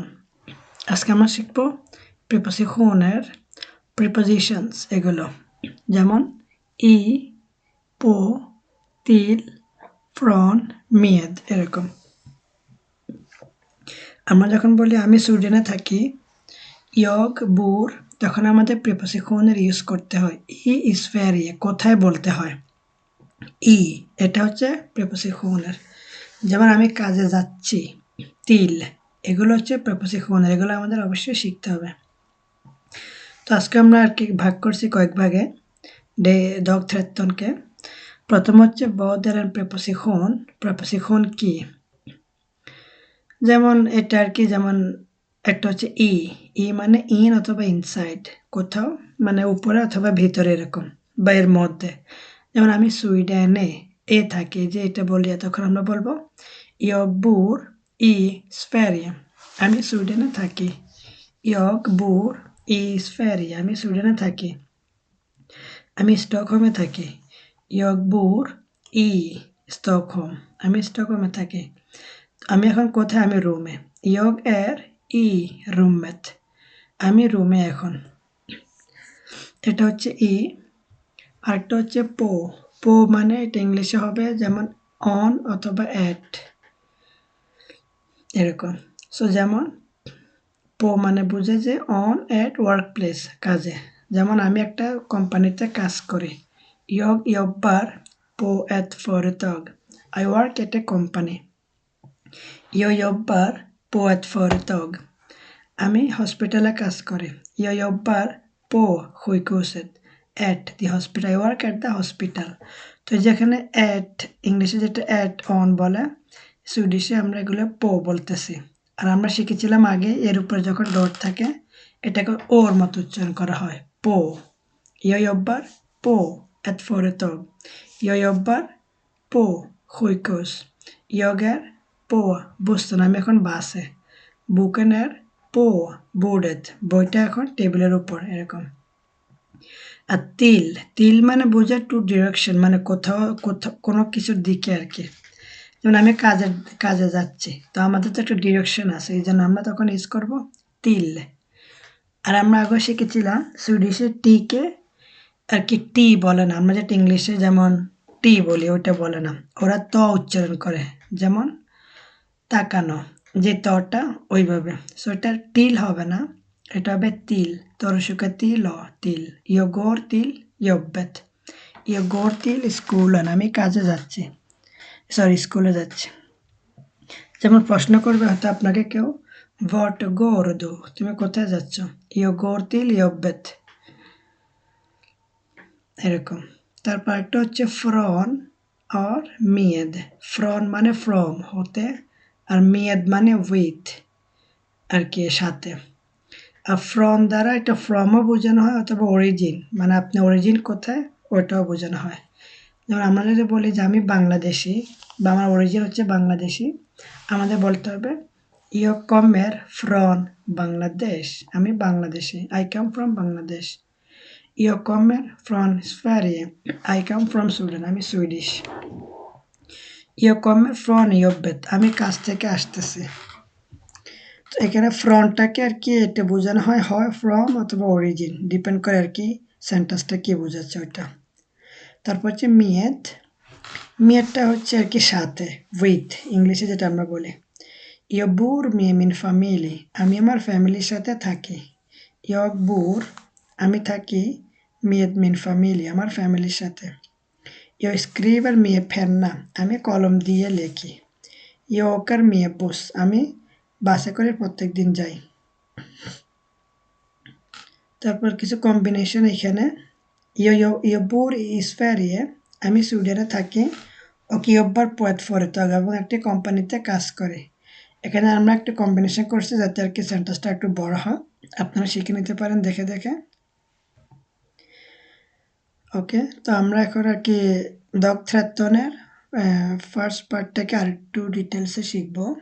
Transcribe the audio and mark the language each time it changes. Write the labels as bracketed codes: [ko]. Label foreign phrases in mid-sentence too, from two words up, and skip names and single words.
[bn] আজকে আমরা শিখব প্রিপোজিশনের প্রিপোজিশনস এগুলো, যেমন ই, পো, তিল, ফ্রন, মেদ এরকম। আমরা যখন বলি আমি সুইডেনে থাকি, [sv] jag bor, [bn] তখন আমাদের প্রিপোজিশনের ইউজ করতে হয় [sv] i Sverige, [bn] কোথায় বলতে হয় ই, এটা হচ্ছে প্রিপোজিশনের। যেমন আমি কাজে যাচ্ছি, তিল, এগুলো হচ্ছে প্রিপোজিশনের, এগুলো আমাদের অবশ্যই শিখতে হবে। তো আজকে আমরা আর কি ভাগ করছি কয়েক ভাগে ডে dag 13কে। প্রথম হচ্ছে [sv] vad är en preposition, [bn] প্রিপোজিশন কি। যেমন এটা আর কি, যেমন একটা হচ্ছে ই মানে ইন অথবা ইনসাইড, কোথাও মানে উপরে অথবা ভিতরে এরকম, বা এর মধ্যে। যেমন আমি সুইডেনে থাকি, যে এটা বলি তখন আমরা বলবো [sv] jag bor i Sverige, [bn] আমি সুইডেনে থাকি। [sv] jag bor i Sverige, [bn] আমি সুইডেনে থাকি। আমি স্টকহোমে থাকি। [sv] jag bor i Stockholm, [bn] আমি স্টকহোমে থাকি। আমি এখন কোথায়? আমি রুমে। [sv] jag är i rummet, [bn] আমি রুমে এখন। এটা হচ্ছে ই। আরেকটা হচ্ছে পো। পো মানে এটা ইংলিশে হবে যেমন অন অথবা অ্যাট এরকম। সো যেমন পো মানে বুঝে যে [en] on at work place, [bn] কাজে। যেমন আমি একটা কোম্পানিতে কাজ করি। [sv] jag jobbar på ett företag, [en] I work at a company. [sv] jag jobbar på ett företag, [bn] আমি হসপিটালে কাজ করি। [sv] jag jobbar på sjukhuset, [en] at the hospital, I work at the hospital. [bn] তো যেখানে at ইংলিশে যেটা [en] at on [bn] বলে, সুইডিশে আমরা এগুলো পো বলতেছি। আর আমরা শিখেছিলাম আগে এর উপরে যখন ডট থাকে এটাকে ওর মতো উচ্চারণ করা হয়, পো। [sv] jag jobbar på ett företag, jag jobbar på sjukhus, jag är på bussen, [bn] আমি এখন বাসে। [sv] boken är på bordet, [bn] বইটা এখন টেবিলের উপর এরকম। আর তিল, তিল মানে বোঝায় [en] to direction, [bn] মানে কোথাও কোথাও কোনো কিছুর দিকে আর কি। যেমন আমি কাজে যাচ্ছি, তো আমাদের তো একটা ডিরেকশন আছে, এই জন্য আমরা তখন ইউজ করব তিল। আর আমরা আগে শিখেছিলাম সুইডিশে টিকে আর কি টি বলে না, আমরা যেটা ইংলিশে যেমন টি বলি ওটা বলে না, ওরা ত উচ্চারণ করে। যেমন তাকানো, যে তটা ওইভাবে, সো এটা টিল হবে না, এটা হবে তিল। তরসুকা তিল অ তিল। [sv] jag går till jobbet, jag går till skolan, [bn] আমি কাজে যাচ্ছি, সরি স্কুলে যাচ্ছি। যেমন প্রশ্ন করবে হয়তো আপনাকে কেউ, [sv] vart går du, [bn] তুমি কোথায় যাচ্ছ? [sv] jag går till jobbet এরকম। [bn] তারপর একটা হচ্ছে ফ্রন আর med, ফ্রন মানে ফ্রম হতে, আর med মানে উইথ আর কি সাথে। আর ফ্রম দ্বারা এটা ফ্রমও বোঝানো হয় অথবা অরিজিন, মানে আপনি অরিজিন কোথায় ওটাও বোঝানো হয়। যেমন আমরা যদি বলি যে আমি বাংলাদেশি বা আমার অরিজিন হচ্ছে বাংলাদেশি, আমাদের বলতে হবে [sv] jag kommer från [bn] বাংলাদেশ, আমি বাংলাদেশি, [en] I come from বাংলাদেশ। [sv] jag kommer från Sverige, [en] I come from Sweden, [bn] আমি সুইডিশ। [sv] jag kommer från jobbet, [bn] আমি কাজ থেকে আসতেছি। তো এখানে ফ্রন্টটাকে আর কি এটা বোঝানো হয়, হয় ফ্রম অথবা অরিজিন, ডিপেন্ড করে আর কি সেন্টেন্সটা কি বোঝাচ্ছে ওইটা। তারপর হচ্ছে মেদ, মেদটা হচ্ছে আর কি সাথে, উইথ ইংলিশে যেটা আমরা বলি। [sv] jag bor med min familj, [bn] আমি আমার ফ্যামিলির সাথে থাকি। [sv] jag bor, [bn] আমি থাকি [sv] med min familj, [bn] আমার ফ্যামিলির সাথে। [sv] jag skriver med penna, [bn] আমি কলম দিয়ে লেখি। [sv] jag åker med buss, [bn] আমি বাসে করে প্রত্যেকদিন যাই। তারপর কিছু কম্বিনেশন এখানে, [sv] jag bor i Sverige, [bn] আমি সুইডেনে থাকি, [sv] och jobbar på ett företag, [bn] এবং একটি কোম্পানিতে কাজ করে। এখানে আমরা একটা কম্বিনেশন করছি যাতে আর কি সেন্টেন্সটা একটু বড় হয়, আপনারা শিখে নিতে পারেন দেখে দেখে। ওকে, তো আমরা এখন আর কি dag 13-এর ফার্স্ট পার্টটাকে আরেকটু ডিটেলসে শিখব।